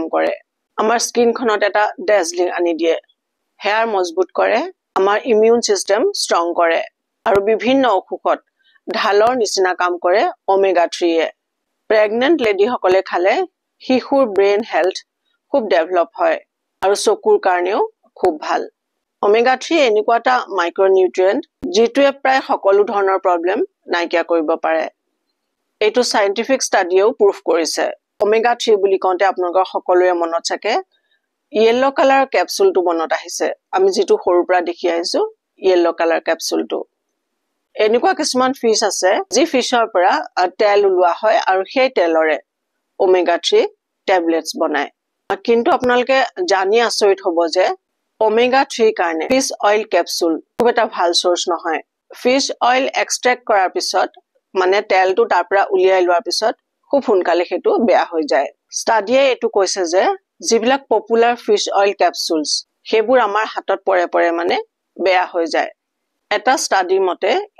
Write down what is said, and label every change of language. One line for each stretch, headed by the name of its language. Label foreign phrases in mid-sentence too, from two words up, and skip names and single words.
Assamese: কৰে আমাৰ স্কিনখনত এটা ডেজলিং আনি দিয়ে হেয়াৰ মজবুত কৰে আমাৰ
English: immune system strong
Assamese: কৰে আৰু বিভিন্ন অসুখত ঢালৰ নিচিনা কাম কৰে omega 3
English: pregnant lady
Assamese: সকলে খালে শিশুৰ
English: brain health
Assamese: খুব ডেভেলপ হয় আৰু চকুৰ কাৰণেও খুব ভাল omega 3 এনেকুৱা এটা মাইক্ৰোনিউট্ৰিয়েন্ট যিটোৱে প্ৰায় সকলো ধৰণৰ প্ৰবলেম নাইকিয়া কৰিব পাৰে এটো
English: scientific study
Assamese: প্ৰুফ কৰিছে omega 3 বুলি কওঁতে আপোনালোকৰ সকলোৰে মনত থাকে
English: yellow color capsule
Assamese: to মনত আহিছে আমি যেটো সৰুৰ পৰা দেখি আহিছো
English: yellow color capsule
Assamese: to এনেকুৱা কিছুমান ফিশ আছে যি ফিশৰ পৰা তেল উলোৱা হয় আৰু সেই তেলৰে omega 3 টেবলেটস বনায় কিন্তু আপোনালোকে জানি আচৰিত হ'ব যে omega 3 কাৰণে
English: fish oil capsule
Assamese: খুব এটা ভাল সোর্স নহয়
English: fish oil extract
Assamese: কৰাৰ পিছত মানে তেলটো তাৰ পৰা উলিয়াই লোৱাৰ পিছত খুব সোনকালে হেতু বেয়া হৈ যায় ষ্টাডিয়ে এটো কৈছে যে যিবিলাক
English: popular fish oil capsules
Assamese: হেবোৰ আমাৰ হাতত পৰে মানে বেয়া হৈ যায় এটা ষ্টাডি মতে